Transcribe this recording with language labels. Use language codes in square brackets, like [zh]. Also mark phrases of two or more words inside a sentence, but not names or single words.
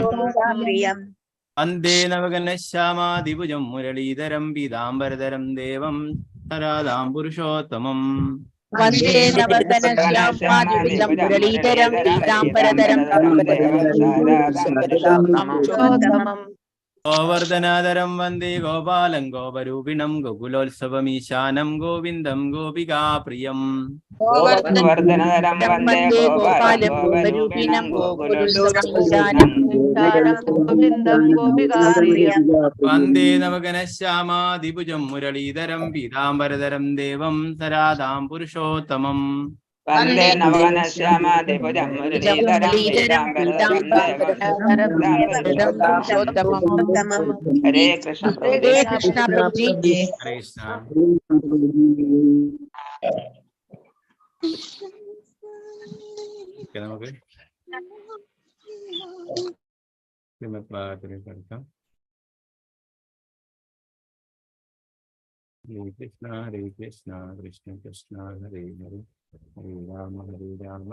[sa] വന്ദേ നവഗണശ്യാമാദിഭുജം മുരളീധരം പീതാംബരധരം ദേവം സരാധാം പുരുഷോത്തമം. വന്ദേ നവഗണശ്യാമാദിഭുജം മുരളീധരം പീതാംബരധരം പുരുഷോത്തമം. गोवर्धनाधरं वन्दे गोपालं गोपरूपिणं गोकुलोत्सवमीशानं गोविन्दं गोपिकाप्रियम् गोवर्धनधरं वन्दे गोपालं गोपरूपिणं गोकुलोत्सवमीशानं ഗോവിന്ദം ഗോപികാപ്രിയം वन्दे नवघनश्यामादिभुजं मुरलीधरं पीताम्बरधरं देवं सराधां पुरुषोत्तमम् वन्दे नवघनश्यामादिभुजं मुरलीधरं पीताम्बरधरं पुरुषोत्तमम्। हरे कृष्ण प्रभुजी। हरे कृष्ण। [ml] നമുക്ക് പഠിക്കാം. [sa] ഹരേ കൃഷ്ണ ഹരേ കൃഷ്ണ കൃഷ്ണ കൃഷ്ണ ഹരേ ഹരേ ഹരേ രാമ രാമ